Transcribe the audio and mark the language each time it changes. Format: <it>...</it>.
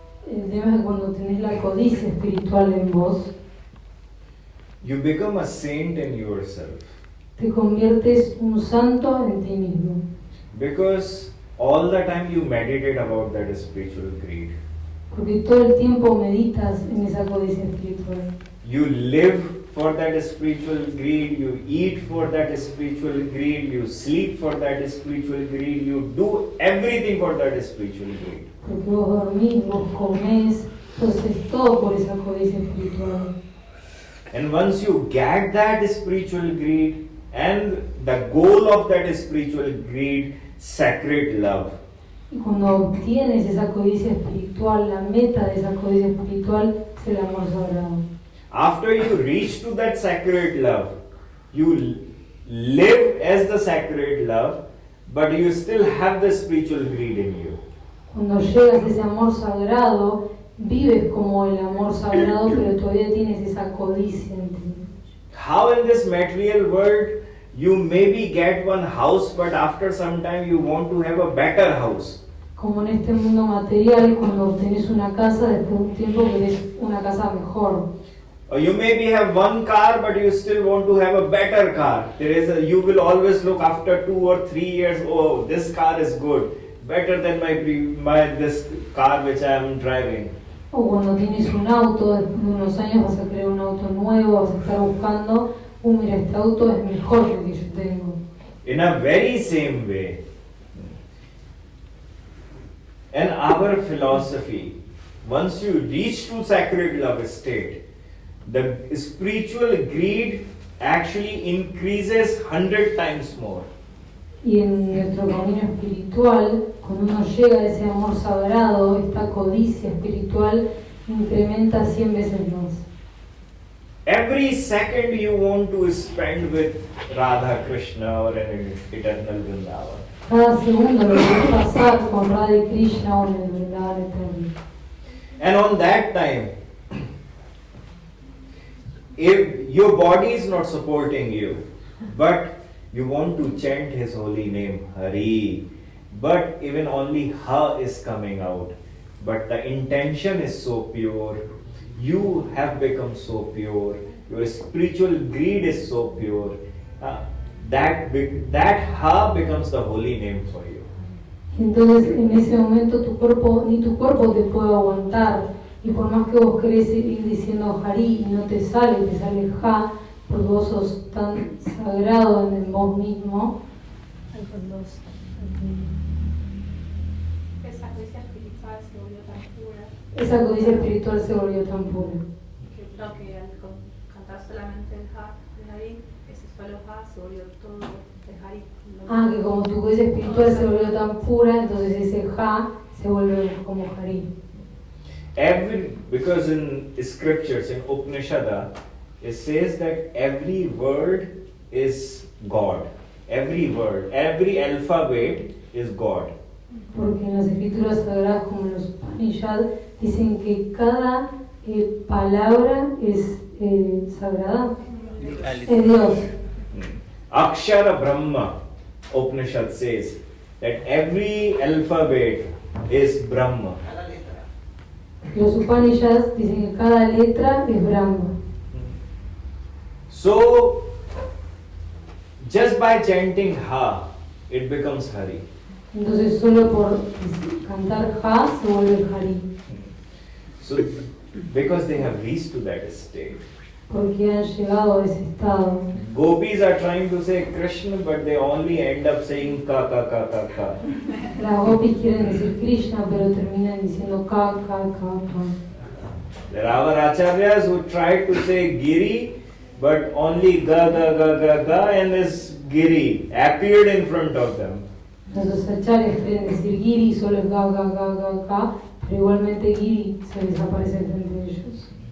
<es>El tema es que cuando tenés la codicia espiritual en vos,</es> <en>You become a saint in yourself.</en> <es>te conviertes un santo en ti mismo.</es> <en>Because all the time you meditate about that spiritual greed.</en> <es>Porque todo el tiempo meditas en esa codicia espiritual.</es> <en>You live for that spiritual greed, you eat for that spiritual greed, you sleep for that spiritual greed, you do everything for that spiritual greed.</en> <es>Porque vos dormís, vos comés, entonces todo por esa codicia espiritual.</es> <en>And once you get that spiritual greed, and the goal of that spiritual greed, sacred love.</en> <es>Y cuando obtienes esa codicia espiritual, la meta de esa codicia espiritual es el amor sagrado.</es> <en>After you reach to that sacred love, you live as the sacred love, but you still have the spiritual greed in you.</en> <es>Cuando llegas a ese amor sagrado, vives como el amor sagrado, pero todavía tienes esa codicia en ti.</es> <en>How in this material world you maybe get one house, but after some time you want to have a better house.</en> <es>Como en este mundo material, cuando obtenés una casa, después de un tiempo querés una casa mejor.</es> <en>Or you maybe have one car, but you still want to have a better car. You will always look after 2 or 3 years. Oh, this car is good, better than this car which I am driving.</en> <es>O cuando tienes un auto, después de unos años vas a querer un auto nuevo, vas a estar buscando, mira, este auto es mejor que el que yo tengo.</es> <en>In a very same way, in our philosophy, once you reach to sacred love state, the spiritual greed actually increases 100 times more.</en> <es>Y en nuestro camino espiritual, cuando uno llega a ese amor sagrado, esta codicia espiritual incrementa 100 veces más.</es> <en>Every second you want to spend with Radha Krishna or an eternal Vrindavan.</en> <es>Cada segundo lo que pasar con Radha y Krishna o en el Vrindavan eterno.</es> <en>And on that time, if your body is not supporting you, but you want to chant his holy name, Hari, but even only Ha is coming out, but the intention is so pure, you have become so pure, your spiritual greed is so pure, that Ha becomes the holy name for you.</en> <es>Entonces en ese momento tu cuerpo, ni tu cuerpo te puede aguantar, y por más que vos querés ir diciendo Hari y no te sale Ja, porque vos sos tan sagrado en vos mismo. Esa codicia espiritual se volvió tan pura Esa codicia espiritual se volvió tan pura. que creo que al cantar solamente el Ha de Hari, ese solo Ha se volvió todo de Hari. Que como tu codicia espiritual se volvió tan pura, entonces ese Ja se vuelve como Hari.</es> <en>Because in scriptures, in Upanishad, it says that every word is God. Every word, every alphabet is God.</en> <es>Porque en las escrituras sagradas como en los Upanishad dicen que cada palabra es sagrada, es Dios.</es> <en>Akshara Brahma, Upanishad says that every alphabet is Brahma.</en> <es>Los Upanishads dicen que cada letra es Brahma.</es> <en>So, just by chanting Ha, it becomes Hari.</en> <es>Entonces solo por cantar Ha se vuelve Hari.</es> <en>So, because they have reached to that state.</en> <es>Porque han llegado a ese estado.</es> <en>Gopis are trying to say Krishna, but they only end up saying ka ka ka ka ka.</en> <es>Las gopis quieren decir Krishna, pero terminan diciendo ka, ka, ka, ka.</es> <en>There are our acharyas who try to say Giri, but only ga ga ga ga ga, and this Giri appeared in front of them.</en> <es>Los acharyas quieren decir Giri, solo es ga, ga, ga, ga, ka, pero igualmente Giri se desaparece frente a ellos.</es>